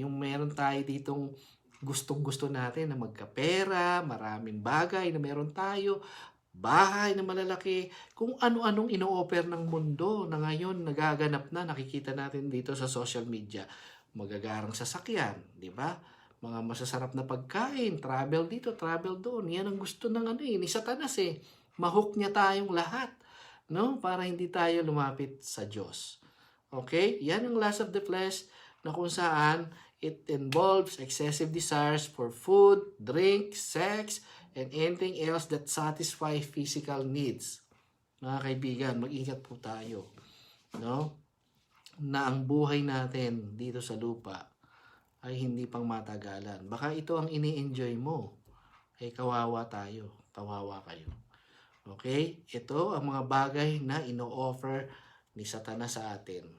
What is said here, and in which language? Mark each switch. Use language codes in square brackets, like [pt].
[tl] Yung meron tayo ditong gustong-gusto natin na magkapera, maraming bagay na meron tayo, bahay na malalaki, kung ano-anong ino-offer ng mundo na ngayon nagaganap na, nakikita natin dito sa social media. Magagarang sasakyan, di ba? Mga masasarap na pagkain, travel dito, travel doon. Yan ang gusto ng ni Satanas eh. Mahook niya tayong lahat, no? Para hindi tayo lumapit sa Diyos. Okay? Yan ang [en] lust of the flesh [tl] na kung saan [en] it involves excessive desires for food, drink, sex, and anything else that satisfy physical needs. [tl] Mga kaibigan, mag-ingat po tayo, no? Na ang buhay natin dito sa lupa ay hindi pang matagalan. Baka ito ang ini-enjoy mo. Kawawa tayo. Kawawa kayo. Okay? Ito ang mga bagay na ino-offer ni Satanas sa atin.